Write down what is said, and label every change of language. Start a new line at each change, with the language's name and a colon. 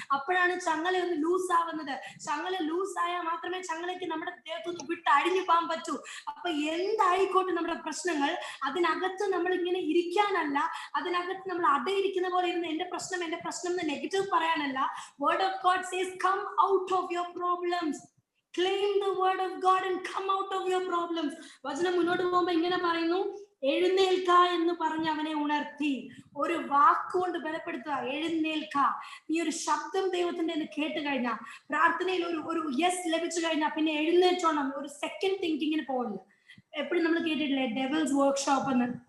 Malayalam: അപ്പോഴാണ് ചങ്ങല ഒന്ന് ലൂസ് ആവുന്നത്. ചങ്ങല ലൂസ് ആയാൽ മാത്രമേ ചങ്ങലയ്ക്ക് നമ്മുടെ ദേഹത്തൊന്ന് വിട്ട് അഴിഞ്ഞു പോകാൻ പറ്റൂ. അപ്പൊ എന്തായിക്കോട്ടെ നമ്മുടെ പ്രശ്നങ്ങൾ, അതിനകത്ത് നമ്മൾ ഇങ്ങനെ ഇരിക്കാനല്ല, അതിനകത്ത് നമ്മൾ അടയിരിക്കുന്ന പോലെ ഇരുന്ന് എന്റെ പ്രശ്നം എന്ന് നെഗറ്റീവ് പറയാനല്ല.
English: Word of God says come out of your problems. Claim the word of God and come out of your problems.
Malayalam: വചനം മുന്നോട്ട് പോകുമ്പോൾ ഇങ്ങനെ പറയുന്നു, എഴുന്നേൽക്ക എന്ന് പറഞ്ഞ് അവനെ ഉണർത്തി. ഒരു വാക്കുകൊണ്ട് ബലപ്പെടുത്തുക, എഴുന്നേൽക്ക. നീ ഒരു ശബ്ദം ദൈവത്തിന്റെ കേട്ട് കഴിഞ്ഞാൽ, പ്രാർത്ഥനയിൽ ഒരു യെസ് ലഭിച്ചു കഴിഞ്ഞാൽ പിന്നെ എഴുന്നേറ്റോണം. ഒരു സെക്കൻഡ് തിങ്കിങ്ങിന് പോകില്ല. എപ്പോഴും നമ്മൾ കേട്ടിട്ടില്ലേ ഡെവിൾസ് വർക്ക്ഷോപ്പ് എന്ന്?